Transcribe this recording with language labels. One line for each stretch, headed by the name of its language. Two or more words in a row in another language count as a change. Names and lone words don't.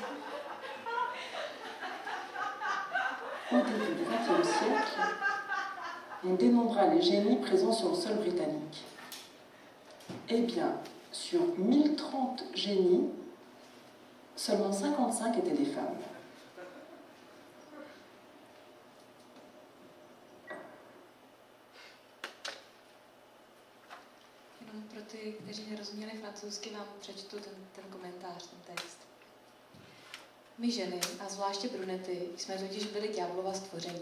French: Au début du XXe siècle, on dénombra les génies présents sur le sol britannique. Eh bien, sur 1030 génies, seulement 55 étaient des femmes.
Czech: Jenom pro ty, kteří nerozuměli francouzsky, vám přečtu ten komentář, ten text. My ženy, a zvláště brunety, jsme totiž byli ďáblova stvoření.